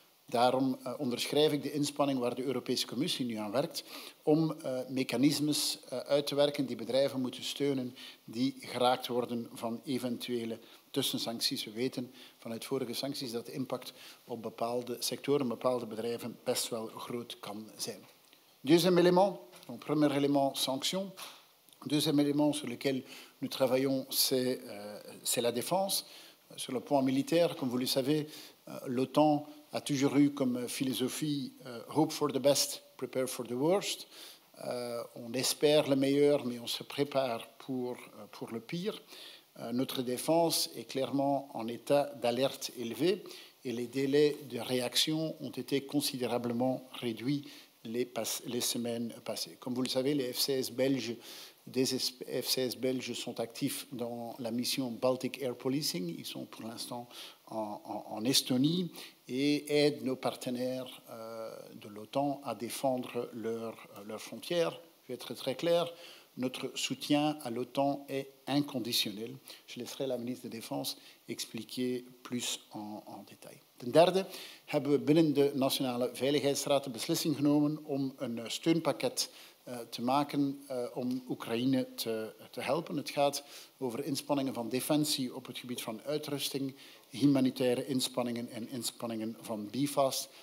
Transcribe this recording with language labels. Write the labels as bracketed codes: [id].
[nl] Daarom onderschrijf ik de inspanning waar de Europese Commissie nu aan werkt om mechanismes uit te werken die bedrijven moeten steunen die geraakt worden van eventuele tussensancties. We weten vanuit vorige sancties dat de impact op bepaalde sectoren, bepaalde bedrijven best wel groot kan zijn. [fr] Deuxième élément, donc premier élément, sanctions. Deuxième élément sur lequel nous travaillons, c'est la défense. Sur le point militaire, comme vous le savez, l'OTAN a toujours eu comme philosophie [en] hope for the best, prepare for the worst. [fr] On espère le meilleur, mais on se prépare pour le pire. Notre défense est clairement en état d'alerte élevé et les délais de réaction ont été considérablement réduits les semaines passées. Comme vous le savez, les F-16 belges, des F-16 belges sont actifs dans la mission Baltic Air Policing. Ils sont pour l'instant en Estonie et aident nos partenaires de l'OTAN à défendre leurs frontières. Je vais être très clair. Notre soutien à l'OTAN est inconditionnel. Je laisserai la ministre de Défense expliquer plus en détail. [nl] Ten derde hebben we binnen de Nationale Veiligheidsraad de beslissing genomen om een steunpakket te maken om Oekraïne te helpen. Het gaat over inspanningen van defensie op het gebied van uitrusting, humanitaire inspanningen en inspanningen van BIFAST.